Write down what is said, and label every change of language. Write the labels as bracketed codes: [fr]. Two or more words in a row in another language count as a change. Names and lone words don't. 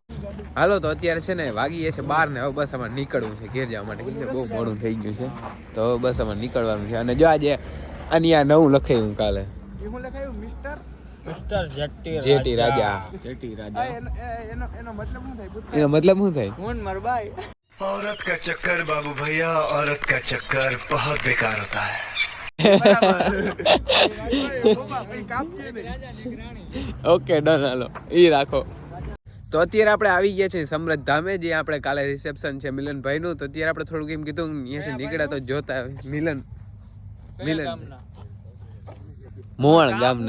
[gu] હાલો તો અત્યારે છે ને વાગીએ છે 12 ને હવે બસ અમારે નીકળવું છે ઘેર જવા માટે, કેમ કે બહુ મોડું થઈ ગયું છે. તો બસ અમારે નીકળવાનું છે. અને જો આજે આની આ નવું લખાયું કાલે. શું લખાયું? મિસ્ટર જેટી રાજા. એનો મતલબ શું થાય? કોણ માર ભાઈ? [hi] औरत का चक्कर बाबू भैया, औरत का चक्कर बहुत बेकार होता है. [en] OK done, [gu] હાલો ઈ રાખો. તો અત્યારે આપણે આવી ગયા છે સમૃદ્ધ ધામે, જે આપણે કાલે રિસેપ્શન છે મિલનભાઈ નું. તો અત્યારે આપણે થોડુંક એમ કીધું અહીંયાથી નીકળ્યા તો જોતા મિલન મોવાણ ગામના